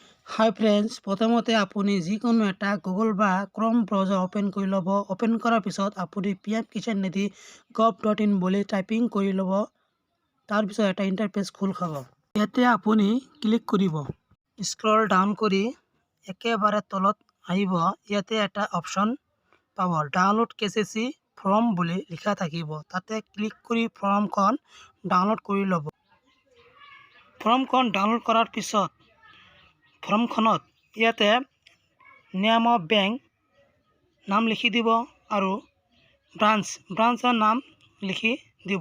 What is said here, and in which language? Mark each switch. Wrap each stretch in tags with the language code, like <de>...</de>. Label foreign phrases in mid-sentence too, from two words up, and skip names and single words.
<en>Hi friends,</en> <as>প্ৰথমতে আপুনি যিকোনো এটা গুগল বা ক্ৰোম ব্ৰাউজাৰ ওপেন কৰ ল'ব। অ'পেন কৰাৰ পিছত আপুনি পিএম কিষাণ নিধি gov.in বুলি টাইপিং কৰ ল'ব। তাৰ পিছত এটা ইণ্টাৰফেচ খোল খাব। ইয়াতে আপুনি ক্লিক কৰিব।</as> <en>scroll down</en> <as>কৰি একেবাৰে তলত আহিব। ইয়াতে এটা অপশ্বন পাব</as> <en>Download KCC form</en> <as>বুলি লিখা থাকিব। তাতে ক্লিক কৰি ফৰ্ম খন ডাউনলোড কৰি ল'ব। ফৰ্ম খন ডাউনলোড কৰাৰ পিছত ফৰ্ম খনত ইয়াতে</as> <en>Name of Bank</en> <as>নাম লিখি দিব ঔৰ ব্ৰাঞ্চৰ নাম লিখি দিব।</as>